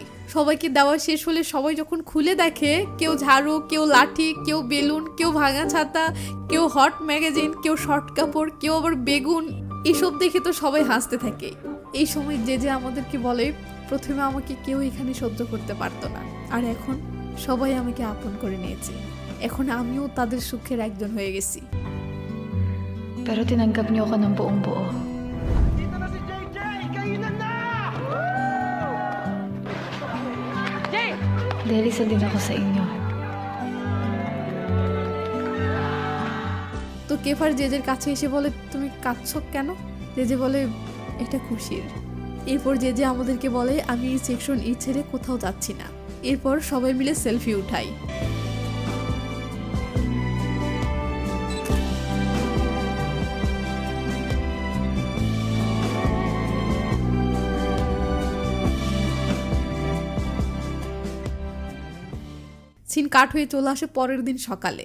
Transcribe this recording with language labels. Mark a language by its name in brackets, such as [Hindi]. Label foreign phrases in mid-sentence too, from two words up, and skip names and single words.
[Bangla] সবাইকে দেওয়া শেষ হলে সবাই যখন খুলে দেখে, কেউ ঝাড়ু, কেউ লাঠি, কেউ বেলুন, কেউ ভাঙা ছাতা, কেউ [English] hot magazine, [Bangla] কেউ শর্ট কাপড়, কেউ আবার বেগুন। এসব দেখে তো সবাই হাসতে থাকে। এই সময় যে আমাদেরকে বলে, প্রথমে আমাকে কেউ এখানে সহ্য করতে পারতো না, আর এখন সবাই আমাকে আপন করে নিয়েছে। এখন আমিও তাদের সুখের একজন হয়ে গেছি। [Filipino] Pero tinanggap niyo ako ng buong buo. Dahil isa din ako sa inyo. [Bangla] তো কেফার জেজের কাছে এসে বলে, তুমি কাঁদছো কেন? জেজে বলে, এটা খুশির। এরপর জেজে আমাদেরকে বলে, আমি এই সেকশন ই ছেড়ে কোথাও যাচ্ছি না। এরপর সবাই মিলে সেলফি উঠাই। [English] scene cut [Bangla] হয়ে চলে আসে পরের দিন সকালে।